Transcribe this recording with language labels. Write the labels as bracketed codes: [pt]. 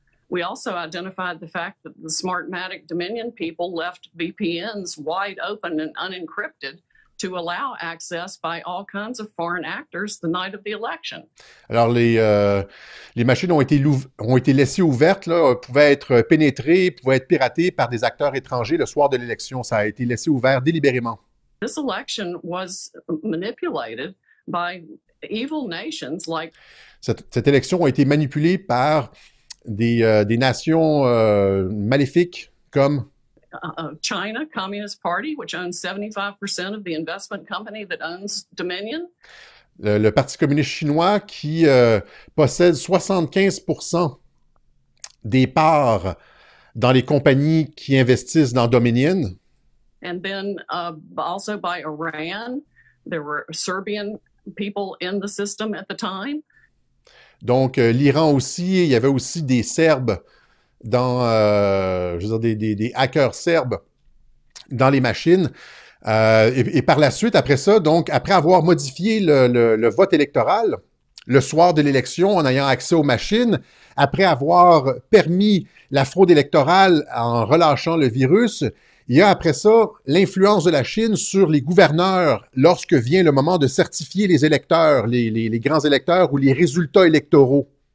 [en] We also identified the fact that the Smartmatic Dominion people left VPNs wide open and unencrypted to allow access by all kinds of foreign actors the night of the election. [fr] Alors, les machines ont été laissées ouvertes, là, pouvaient être pénétrées, pouvaient être piratées par des acteurs étrangers le soir de l'élection. Ça a été laissé ouvert délibérément. [en] This election was manipulated by evil nations like... [fr] Cette élection a été manipulée par des nations maléfiques comme [en] China Communist Party, which owns 75% of the investment company that owns Dominion. [fr] Le Parti communiste chinois qui possède 75% des parts dans les compagnies qui investissent dans Dominion. [en] And then also by Iran, there were Serbian people in the system at the time. [fr] Donc, l'Iran aussi, il y avait aussi des Serbes dans, je veux dire, des hackers serbes dans les machines. Et par la suite, après ça, donc, après avoir modifié le vote électoral, le soir de l'élection, en ayant accès aux machines, après avoir permis la fraude électorale en relâchant le virus, il y a après ça l'influence de la Chine sur les gouverneurs lorsque vient le moment de certifier les électeurs, les grands électeurs ou les résultats électoraux.